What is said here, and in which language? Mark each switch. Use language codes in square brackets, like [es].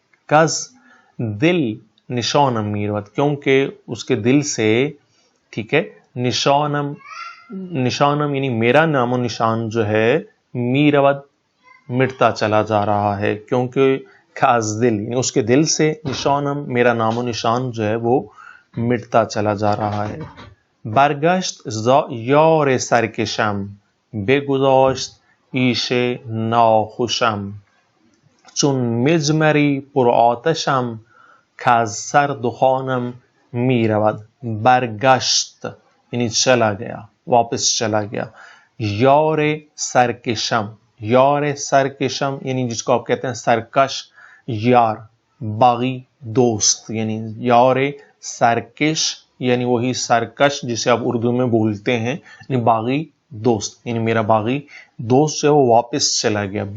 [fa] کز دل نشانم میرود [ur] کیونکہ اس کے دل سے، ٹھیک ہے، نشانم، نشانم یعنی میرا نام و نشان جو ہے، میرود مٹتا چلا جا رہا ہے، کیونکہ کھاز دل یعنی اس کے دل سے، نشانم میرا نام و نشان جو ہے وہ مٹتا چلا جا رہا ہے. [fa] برگشت یار سرکشم بگذاشت عیش ناخوشم چون مجمری پر آتشم کز سر دخانم می رود. [ur] برگشت یعنی چلا گیا، واپس چلا گیا. یار سرکشم، یار سرکشم یعنی جس کو آپ کہتے ہیں سرکش یار، باغی دوست، یعنی یار سرکش یعنی وہی سرکش جسے آپ اردو میں بولتے ہیں، یعنی باغی دوست، یعنی میرا باغی دوست جو ہے وہ واپس چلا گیا.